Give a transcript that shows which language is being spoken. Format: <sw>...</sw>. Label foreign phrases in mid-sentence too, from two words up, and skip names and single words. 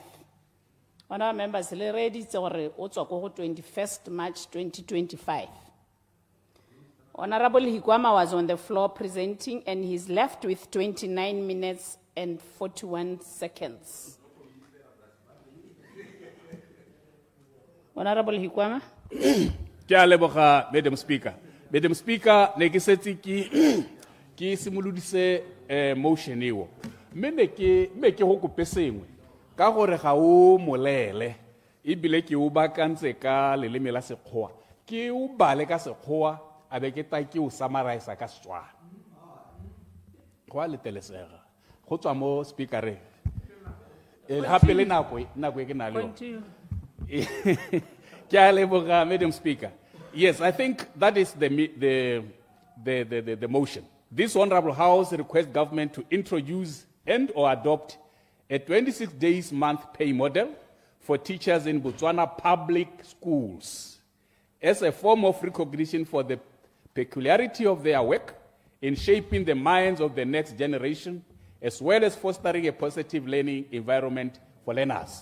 <en>Honourable members, le ready to 21st March 2025. Honorable Higwama was on the floor presenting and he's left with 29 minutes and 41 seconds. Honorable Higwama.</en> <tn>Ke a leboga,</tn> <en>Madam Speaker. Madam Speaker,</en> <tn>ne ke setse ke simolodise motion eo. Me ke go kope sengwe ka gore ga o molele e bile ke o bakantse ka leleme la Sekgowa. Ke o bale ka Sekgowa a be ke ta ke o summarize ka Setswana. Go a letelesega. Go tswa mo speakereng. Hape le nako e ke na le yona. Ke a leboga,</tn> <en>Madam Speaker. Yes, I think that is the motion. This Honorable House requests government to introduce and or adopt a 26 days month pay model for teachers in Botswana public schools as a form of recognition for the peculiarity of their work in shaping the minds of the next generation, as well as fostering a positive learning environment for learners.</en>